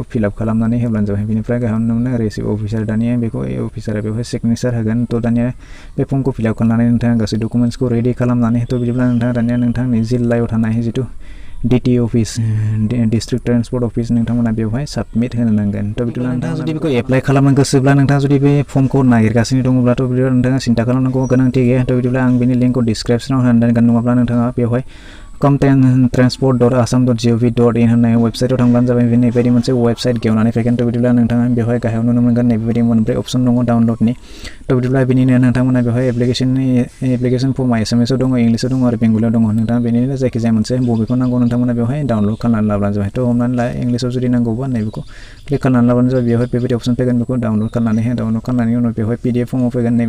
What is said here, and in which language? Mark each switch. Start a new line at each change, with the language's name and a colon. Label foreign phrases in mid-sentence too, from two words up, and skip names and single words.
English: fill up
Bodo: खालामनानै होब्लानो जाबाय बेनिफ्राय गाहायाव नुनो मोनो
English: receipt officer
Bodo: दानिया बेखौ अफिसारा बेवहाय सिगनेचार होगोन थ' दानिया बे फर्मखौ
English: fill up
Bodo: खालामनानै नोंथाङा गासै डकुमेन्ट्सखौ रेडि खालामनानै थ' बिदिब्ला नोंथाङा दानिया नोंथांनि जिल्लायाव थानाय जितु
English: DT office district transport office
Bodo: नोंथांमोना बेवहाय साबमिट होनो नांगोन थ' बिदिब्ला नोंथाङा जुदि बेखौ एप्लाइ खालामनो गोसोब्ला नोंथाङा जुदि बे फर्मखौ नागिरगासिनो दङब्लाथ' बिदिब्ला नोंथाङा सिन्था खालामनांगौ गोनांथि गैया थ' बिदिब्ला आं बेनि लिंकखौ डिसक्रिपसनाव होनानै दोनगोन नङाब्ला नोंथाङा बेवहाय comtransport.assam.gov.in होननाय वेबसाइटआव थांब्लानो जाबाय बेबायदि मोनसे वेबसाइट गेवनानै फैगोन थ' बिदिब्ला नोंथाङा बेवहाय गाहायाव नुनो मोनगोन बेबायदि मोनब्रै अप्शन दङ डाउनलडनि थ' बिदिब्ला बेनिनो नोंथांमोना बेवहाय एप्लिकेशन फर्मा एसामिसाव दङ इंलिसाव दङ आरो बेंगलियाव दङ नोंथाङा बेनिनो जायखिजाया मोनसे बबेखौ नांगौ नोंथांमोना बेवहाय डाउनलड खालामनानै लाब्लानो जाबाय थ' हमनानै ला इंलिसाव जुदि नांगौबा नैबेखौ क्लिक खालामनानै लाब्लानो जाबाय बेवहाय बेबायदि अप्शन फैगोन बेखौ डाउनलड खालामनायनि उनाव बेवहाय PDF फर्माव फैगोन नैबे